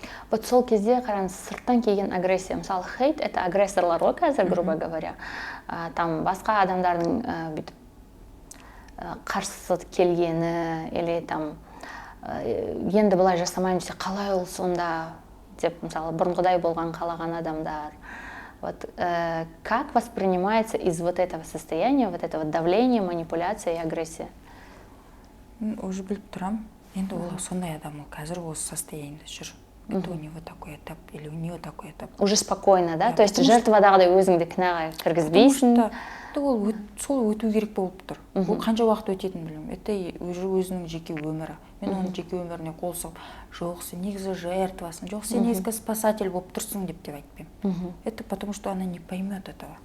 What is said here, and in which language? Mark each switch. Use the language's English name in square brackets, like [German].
[Kazakh] Вот сол кезде қараңыз, сырттан келген агрессия, мысалы хейт, это агрессорлар ғой қазір, [Russian] грубо говоря. [Kazakh] Там басқа адамдардың бүйтіп қарсы келгені, или там енді былай жасамайын десе, қалай ол сонда деп, мысалы бұрынғыдай болған қалаған адамдар. [Russian] Вот как воспринимается из вот этого состояния, вот этого давления, манипуляции и агрессии? [Kazakh] Уже біліп тұрам, енді ол сондай адам, ол қазір осы состояниеде жүр. [Russian] Это у него такой этап, или у нее такой этап. Уже спокойно, да? То есть [Kazakh] жертвадағыдай өзіңді кінәға кіргізбейсің. Ол сол өту керек болып тұр. Ол қанша уақыт өтетінін білмеймін. Это өзінің жеке өмірі. Мен оның жеке өміріне қол сұғып, жоқ, сен негізі жертвасың, жоқ, сен негізі спасатель болып тұрсың деп айтпаймын. [Russian] Это потому что она не поймет этого.